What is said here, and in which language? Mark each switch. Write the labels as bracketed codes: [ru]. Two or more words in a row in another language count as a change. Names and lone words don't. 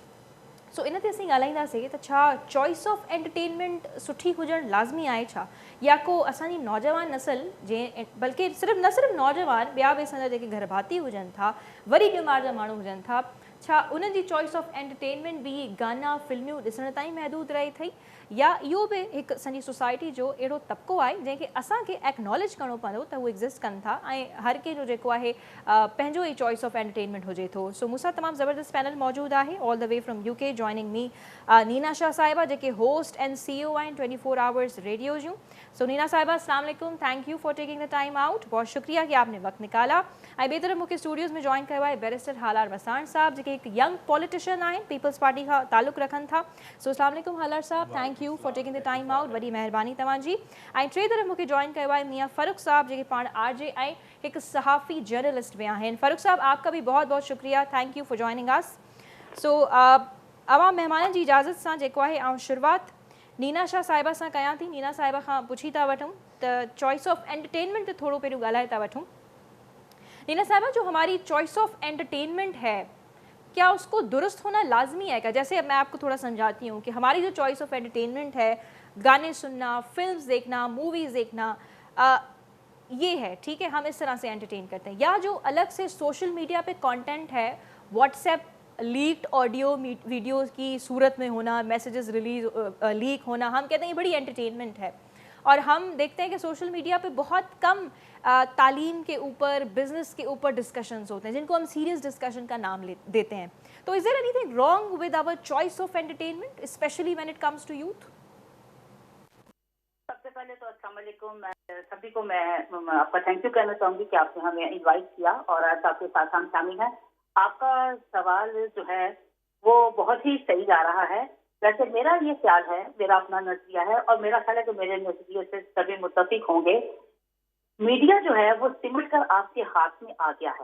[sd] सो इन ते असीं ॻाल्हाईंदासीं त छा [en] choice of entertainment [sd] सुठी हुजणु लाज़मी आहे छा, या को असांजी नौजवान नस्ल जंहिं बल्कि न सिर्फ़ु नौजवान, ॿिया बि असांजा जेके घर भाती हुजनि था, वरी ॼमार जा माण्हू हुजनि था, छा उन्हनि जी [en] choice of entertainment [sd] बि गाना फिल्मियूं ॾिसण ताईं महदूद रहे थी, या इहो बि हिकु असांजी सोसाइटी जो अहिड़ो तबिको आहे जंहिंखे असांखे एक्नॉलेज करिणो पवंदो त उहे एग्ज़िस्ट कनि था ऐं हर कंहिंजो जेको आहे पंहिंजो ई [en] choice of entertainment [sd] हुजे थो। सो मूंसां तमामु ज़बरदस्त पैनल मौजूदु आहे, [en] All the way from UK joining me Nina Shah sahiba जेके host and CEO आहिनि 24 hours radio जूं। [sd] सो नीना साहिबा [ar] السلام علیکم, [en] Thank you for taking the time out, [ur] بہت شکریہ کہ آپ نے وقت نکالا. [sd] ऐं ॿिए तरफ़ मूंखे स्टूडियोज़ में जॉइन कयो आहे बैरिस्टर हालार वसाण साहब जेके हिकु [en] young politician [sd] आहिनि, पीपल्स पार्टी खां ताल्लुक़ रखनि था। सो [ar] السلام علیکم [sd] हालार साहब, [en] Thank you for taking the time out, [sd] वॾी महिरबानी तव्हांजी। ऐं टे तरफ़ मूंखे जॉइन कयो आहे मियां फ़ारूक साहब जेके पाण RJ ऐं हिकु सहाफ़ी जर्नलिस्ट भी आहिनि। [ur] فاروق صاحب آپ کا بھی بہت بہت شکریہ, [en] Thank you for joining us. [sd] सो अवां महिमाननि जी इजाज़त सां जेको आहे आउं शुरूआति नीना शाह साहिबा सां कयां थी। नीना साहिबा खां पुछी था वठूं त [en] choice of entertainment [sd] ते थोरो पहिरियों ॻाल्हाए था वठूं। [ur] نینا صاحبہ، جو ہماری [en] choice of entertainment [ur] ہے کیا اس کو درست ہونا لازمی ہے کیا? جیسے میں آپ کو تھوڑا سمجھاتی ہوں کہ ہماری جو [en] choice of entertainment [ur] ہے، گانے سننا، فلمز دیکھنا، موویز دیکھنا، یہ ہے، ٹھیک ہے، ہم اس طرح سے انٹرٹین کرتے ہیں، یا جو الگ سے [en] social media [ur] پہ کنٹینٹ ہے, [en] WhatsApp leaked audio videos [ur] کی صورت میں ہونا, [en] messages leak [ur] ہونا، ہم کہتے ہیں یہ بڑی انٹرٹینمنٹ ہے. اور ہم دیکھتے ہیں کہ [en] social media [ur] پہ بہت کم تعلیم کے اوپر، بزنس کے اوپر ڈسکشنز ہوتے ہیں جن کو ہم [en] serious discussion [ur] کا نام دیتے ہیں. [en] So is there anything wrong with our choice of entertainment especially when it comes to youth? [ur] سب سے پہلے تو [ar] السلام علیکم, [ur] سبھی کو میں آپ کا [en] thank you [ur] کہنا چاہوں گی کہ آپ نے ہمیں انوائٹ کیا اور آج آپ کے ساتھ ہم شامل ہیں. آپ کا سوال جو ہے وہ بہت ہی صحیح جا رہا ہے. ویسے میرا یہ خیال ہے، میرا اپنا نظریہ ہے اور میرا خیال ہے کہ میرے نظریے سے سبھی متفق ہوں گے، میڈیا جو ہے وہ سمٹ کر آپ کے ہاتھ میں آ گیا ہے.